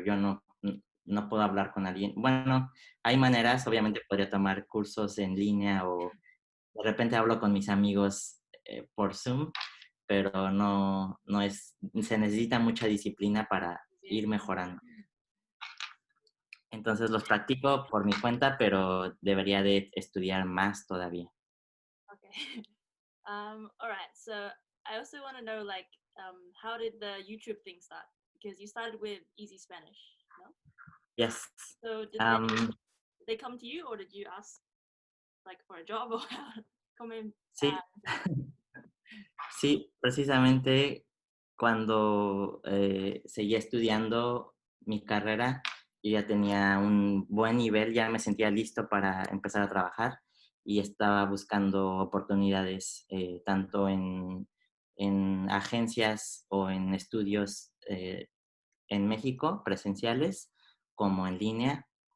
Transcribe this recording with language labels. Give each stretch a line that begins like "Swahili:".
Spanish: Yo no puedo hablar con alguien. Bueno, hay maneras, obviamente podría tomar cursos en línea o de repente hablo con mis amigos por Zoom, pero no es, se necesita mucha disciplina para Sí, ir sí. mejorando. Entonces los practico por mi cuenta, pero debería de estudiar más todavía.
English: Okay. All right. So I also want to know, like, how did the YouTube thing start? Because you started with Easy Spanish, no? Yes. So did they Um, did they come to you, or did you ask like for a job, or how? Come in.
Spanish: sí, sí, precisamente cuando seguía estudiando mi carrera, yo ya tenía un buen nivel, ya me sentía listo para empezar a trabajar y estaba buscando oportunidades tanto en agencias o en estudios en México, presenciales, como en línea.